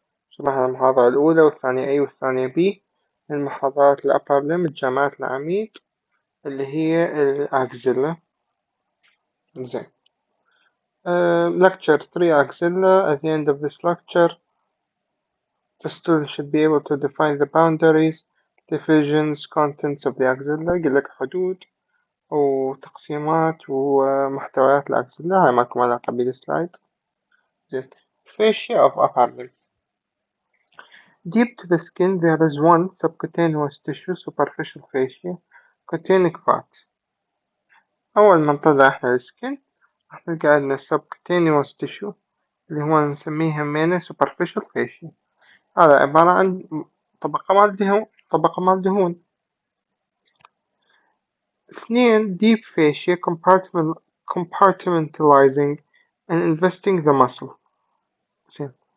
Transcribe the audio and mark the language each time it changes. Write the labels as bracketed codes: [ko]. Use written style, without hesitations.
[ar] شرحنا المحاضرة الأولى والثانية A والثانية B من محاضرات الأبر ليمب جامعة العميد اللي هي الأكزيلا. [en] زين. Lecture 3 axilla. At the end of this lecture, the student should be able to define the boundaries, divisions, contents of the axilla. [ar] يقول لك حدود وتقسيمات ومحتويات الأكزيلا. هاي ماكو علاقة بالسلايد. [en] زين. Fascia of upper limb. Deep to the skin there is one subcutaneous tissue superficial fascia containing fat. [ar] أول ما نطلع إحنا السكن راح نلقى عندنا [en] subcutaneous tissue [ar] اللي هو نسميه همينه [en] superficial fascia. [ar] هذا عبارة عن طبقة مال دهون. [en] اثنين deep fascia compartmentalizing and investing the muscle. زين.